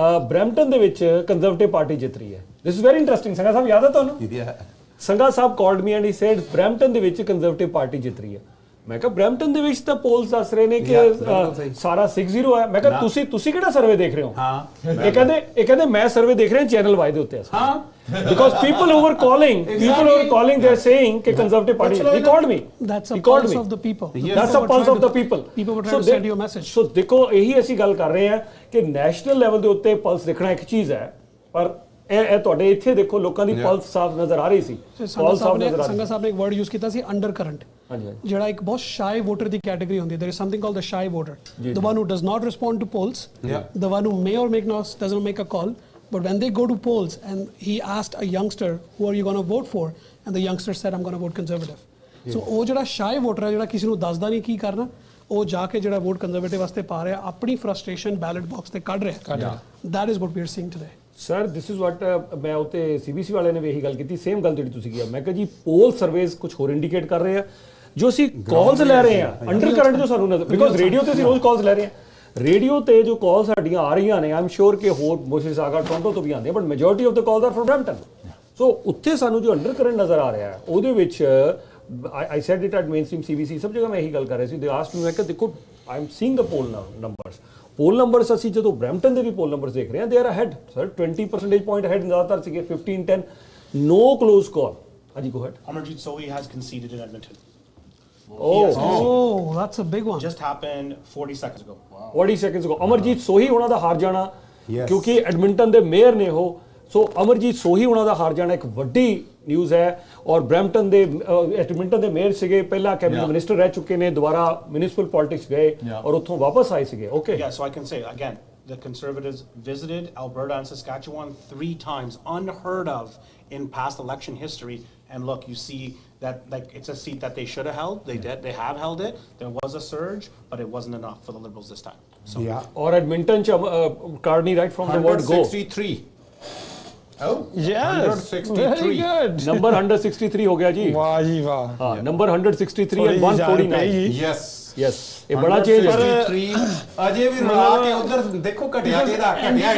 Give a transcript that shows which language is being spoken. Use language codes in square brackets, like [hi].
[pa] Brampton ਦੇ ਵਿੱਚ conservative party ਜਿੱਤ ਰਹੀ ਹੈ [en] this is very interesting [pa] Sangha ਸਾਹਿਬ ਯਾਦ ਹੈ ਤੁਹਾਨੂੰ ਸੰਘਾ ਸਾਹਿਬ [en] called me and he said [pa] Brampton ਦੇ ਵਿੱਚ ਕੰਜ਼ਰਵੇਟਿਵ ਪਾਰਟੀ ਜਿੱਤ ਰਹੀ ਹੈ ਮੈਂ ਕਿਹਾ ਬ੍ਰੈਂਪਟਨ ਦੇ ਵਿੱਚ ਤਾਂ ਪੋਲਸ ਦੱਸ ਰਹੇ ਨੇ ਕਿ ਸਾਰਾ 6-0 ਹੈ ਮੈਂ ਕਿਹਾ ਤੁਸੀਂ ਕਿਹੜਾ ਸਰਵੇ ਦੇਖ ਰਹੇ ਹੋ ਹਾਂ ਇਹ ਕਹਿੰਦੇ ਮੈਂ ਸਰਵੇ ਦੇਖ ਰਿਹਾ ਚੈਨਲ ਵਾਈ ਦੇ ਉੱਤੇ ਹਾਂ [en] because people who were calling they're saying [pa] ਕਿ [en] conservative party he called me that's a pulse of the people that's a pulse of the people were trying to send you a message [pa] so ਦੇਖੋ ਇਹੀ ਅਸੀਂ ਗੱਲ ਕਰ ਰਹੇ ਹਾਂ ਕਿ national level ਦੇ ਉੱਤੇ ਪਲਸ ਦੇਖਣਾ ਇੱਕ ਚੀਜ਼ ਹੈ ਪਰ ਇਹ ਤੁਹਾਡੇ ਇੱਥੇ ਦੇਖੋ ਲੋਕਾਂ ਦੀ ਪਲਸ ਸਾਫ਼ ਨਜ਼ਰ ਆ ਰਹੀ ਸੀ ਪਲਸ ਸਾਫ਼ ਨਜ਼ਰ ਆ ਰਹੀ ਸੰਘਾ ਸਾਹਿਬ ਨੇ ਇੱਕ ਵਰਡ ਯੂਜ਼ ਕੀਤਾ ਸੀ ਅੰਡਰ ਕਰੰਟ ਜਿਹੜਾ ਇੱਕ ਬਹੁਤ ਸ਼ਾਈ ਵੋਟਰ ਦੀ ਕੈਟਾਗਰੀ ਹੁੰਦੀ ਹੈ [en] there is something called the shy voter the one who does not respond to polls the one who may or may not doesn't make a call but when they go to polls and he asked a youngster who are you going to vote for and the youngster said I'm going to vote conservative so [pa] ਉਹ ਜਿਹੜਾ shy voter ਹੈ ਜਿਹੜਾ ਕਿਸੇ ਨੂੰ ਦੱਸਦਾ ਨਹੀਂ ਕੀ ਕਰਨਾ ਉਹ ਜਾ ਕੇ ਜਿਹੜਾ ਵੋਟ ਕੰਜ਼ਰਵੇਟਿਵ ਵਾਸਤੇ ਪਾ ਰਿਹਾ ਆਪਣੀ ਫਰਸਟ੍ਰੇਸ਼ਨ ਬੈਲਟ ਬਾਕਸ ਤੇ ਕੱਢ ਰਿਹਾ [en] that is what we are seeing today [pa] sir [en] this is what [pa] ਮੈਂ ਉੱਤੇ CBC ਵਾਲਿਆਂ ਨੇ ਵੀ ਇਹੀ ਗੱਲ ਕੀਤੀ ਸੇਮ ਗੱਲ ਜਿਹੜੀ ਤੁਸੀਂ ਕੀਤੀ ਮੈਂ ਕਿਹਾ ਜੀ ਪੋਲ ਸਰਵੇਸ ਕੁਝ ਹੋਰ ਇੰਡੀਕੇਟ ਕਰ ਰਹੇ ਆ ਜੋ ਅਸੀਂ ਕਾਲਸ ਲੈ ਰਹੇ ਆ ਅੰਡਰ ਕਰੰਟ ਜੋ ਸਾਨੂੰ ਬਿਕੋਜ਼ ਰੇਡੀਓ ਤੇ ਅਸੀਂ ਰੋਜ਼ ਕਾਲਸ ਲੈ ਰਹੇ ਆ ਰੇਡੀਓ ਤੇ ਜੋ ਕਾਲ ਸਾਡੀਆਂ ਆ ਰਹੀਆਂ ਨੇ ਆਮ ਸ਼ੋਰ ਕਿ ਹੋਰ ਮਿਸਿਸਾਗਾ ਟੋਰਾਂਟੋ ਤੋਂ ਵੀ ਆਉਂਦੀਆਂ [en] but majority of the calls are from Brampton so [pa] ਉੱਥੇ ਸਾਨੂੰ ਜੋ ਅੰਡਰ ਕਰੰਟ ਨਜ਼ਰ ਆ ਰਿਹਾ ਹੈ ਉਹਦੇ ਵਿੱਚ [en] I said it at mainstream CBC [pa] ਸਭ ਜਗ੍ਹਾ ਮੈਂ ਇਹੀ ਗੱਲ ਕਰ ਰਿਹਾ ਸੀ [en] they asked ਮੈਂ [pa] ਕਿ ਦੇਖੋ [en] I am seeing the poll numbers [pa] ਅਸੀਂ ਜਦੋਂ ਬਰੈਂਪਟਨ ਦੇ ਵੀ ਪੋਲ ਨੰਬਰਸ ਦੇਖ ਰਹੇ ਹਾਂ [en] they are ahead sir 20 percentage point ahead [pa] ਜ਼ਿਆਦਾਤਰ ਸੀਗੇ 15-10 [en] no close call [pa] ਹਾਂਜੀ [en] Go ahead Amarjeet Sohi has conceded in Edmonton. Oh, that's a big one. Just happened 40 seconds ago. 40 seconds ago [pa] Amarjit ਸੋਹੀ ਉਹਨਾਂ ਦਾ ਹਾਰ ਜਾਣਾ ਕਿਉਂਕਿ ਐਡਮਿੰਟਨ ਦੇ ਮੇਅਰ ਨੇ ਉਹ ਸੋ ਅਮਰਜੀਤ ਸੋਹੀ ਉਹਨਾਂ ਦਾ ਹਾਰ ਜਾਣਾ ਇੱਕ ਵੱਡੀ ਨਿਊਜ਼ ਹੈ ਔਰ ਬਰੈਂਪਟਨ ਦੇ ਐਡਮਿੰਟਨ ਦੇ ਮੇਅਰ ਸੀਗੇ ਪਹਿਲਾਂ ਕੈਬਨਿਟ ਮਿਨਿਸਟਰ ਰਹਿ ਚੁੱਕੇ ਨੇ ਦੁਬਾਰਾ ਮਿਊਨਿਸਪਲ ਪੋਲਿਟਿਕਸ ਗਏ ਔਰ ਉੱਥੋਂ ਵਾਪਸ ਆਏ ਸੀਗੇ okay [en] Yeah, so I can say again, the Conservatives visited Alberta and Saskatchewan 3 times, unheard of in past election history. And look, you see that like it's a seat that they should have held. They did. They have held it. There was a surge, but it wasn't enough for the Liberals this time. So ਔਰ Edmonton ਚ Carney right from the word go 163 Oh, Yes, very good. [pa] Number 163 ਹੋ ਗਿਆ ਜੀ ਵਾਹ ਜੀ ਵਾਹ ਹਾਂ number 163 [en] and 149 yes [pa] yes ਇਹ ਬੜਾ ਚੇਂਜ ਹੈ 163 ਅਜੇ ਵੀ ਰਲਾ ਕੇ ਉਧਰ ਦੇਖੋ ਘਟਿਆ ਕਿਹਦਾ ਘਟਿਆ